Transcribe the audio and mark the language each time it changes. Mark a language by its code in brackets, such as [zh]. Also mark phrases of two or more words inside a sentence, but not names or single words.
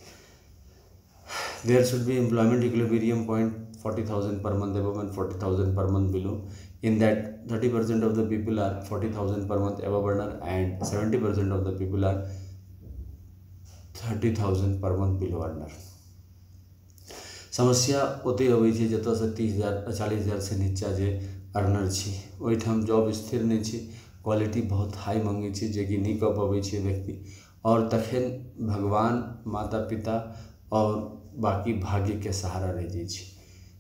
[en] There should be employment equilibrium point 40,000 per month above and 40,000 per month below. In that 30% of the people are 40,000 per month above earner and 70% of the people are 30,000 per month below earner. [mai] समस्या ओते अबै छै जतऽ से 30,000 40,000 से नीचा जे अर्नर छै ओहिठाम जॉब स्थिर नहीं छै, क्वालिटी बहुत हाई मांगे छै जे कि नहीं कऽ पबै छै व्यक्ति, और तखन भगवान माता पिता और बाकी भाग्य के सहारा रह जाय छै।